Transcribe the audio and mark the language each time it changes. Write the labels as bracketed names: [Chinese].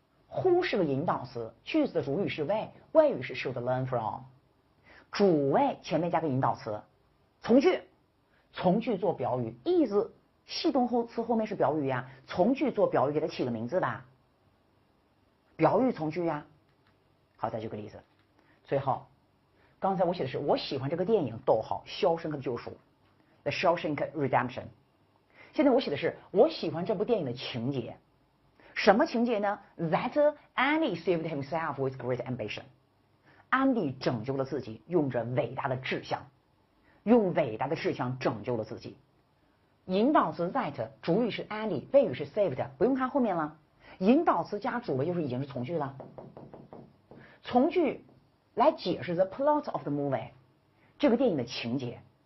[Chinese] Who 是个引导词，句子的主语是谓，谓语是 [English] should learn from， [Chinese] 主谓前面加个引导词，从句，从句做表语 ，is 系动词后面是表语呀，从句做表语，给它起个名字吧，表语从句呀。好，再举个例子，最后，刚才我写的是我喜欢这个电影，逗号，肖申克的救赎 ，The Shawshank Redemption。现在我写的是我喜欢这部电影的情节。什么情节呢 [English] ？That Andy saved himself with great ambition。 [Chinese] 安迪拯救了自己，用着伟大的志向，用伟大的志向拯救了自己。引导词 that， 主语是 Andy， 谓语是 saved， 不用看后面了。引导词加主谓就是已经是从句了。从句来解释 [English] the plot of the movie， [Chinese] 这个电影的情节。